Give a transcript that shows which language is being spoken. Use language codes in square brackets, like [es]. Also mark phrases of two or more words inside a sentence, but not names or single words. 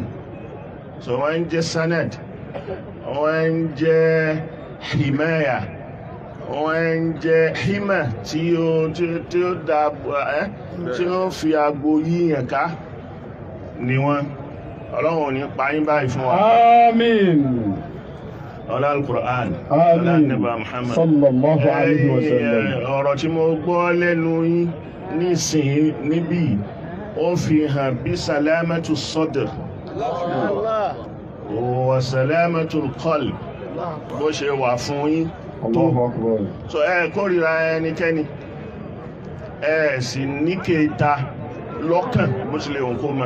[yo] So wọ́n ń jẹ́ sanad, wọ́n ń jẹ́ himaya, wọ́n ń jẹ́ hima tí ó fi agbo yíyàn ká ni wọ́n. Ọlọ́run ò ní pa yín báyìí fún wa. Àmín. Ọlá al-Qur'an. Ọlá Ànábì Muhammad sallallahu alaihi wasallam. Ọ̀rọ̀ tí mo gbọ́ lẹ́nu yín nísìn níbí ó fi hàn bí [ar] سلامة صدر وسلامة القلب [yo] bó ṣe wà fún yín tó. So kórìíra ẹnikẹ́ni, sì ní kéta lọ́kàn bó ṣe lè hùn kó mọ́.